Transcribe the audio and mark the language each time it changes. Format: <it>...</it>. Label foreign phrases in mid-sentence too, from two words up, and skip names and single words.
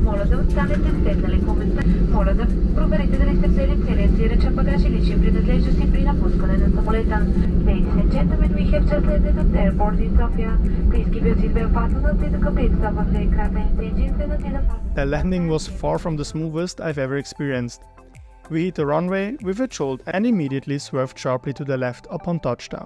<bg>да останете седнали по места. Моля да проверите дали сте взели целият си ръчен багаж и лични принадлежности при напускане на самолета.</bg> <en>Ladies and gentlemen, we have just landed at the airport in Sofia. Please keep your seatbelt fastened until the complete stop of the aircraft and engines and until the The landing was far from the smoothest I've ever experienced. We hit the runway with a jolt and immediately swerved sharply to the left upon touchdown.</en>